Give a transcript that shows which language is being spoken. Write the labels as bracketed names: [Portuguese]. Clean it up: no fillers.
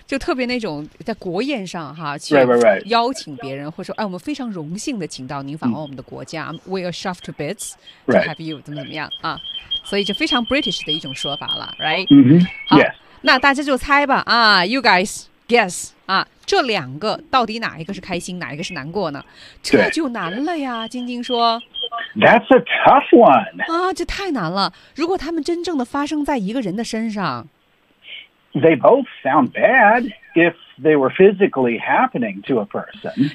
[Chinese] 就特别那种在国宴上哈，去邀请别人， [English] right. [Chinese] 或者说，哎，我们非常荣幸的请到您访问我们的国家。 Mm. [English] We are shoved to bits to have you [Chinese] 怎么怎么样啊？所以就非常 British 的一种说法了 ，right？ Mm-hmm. 好， [English] yes. [Chinese] 那大家就猜吧啊 ， [English] You guys guess [Chinese] 啊，这两个到底哪一个是开心，哪一个是难过呢？这就难了呀，晶晶说。 [English] That's a tough one. [Chinese] 啊，这太难了。如果他们真正的发生在一个人的身上 [English] ，They both sound bad if they were physically happening to a person.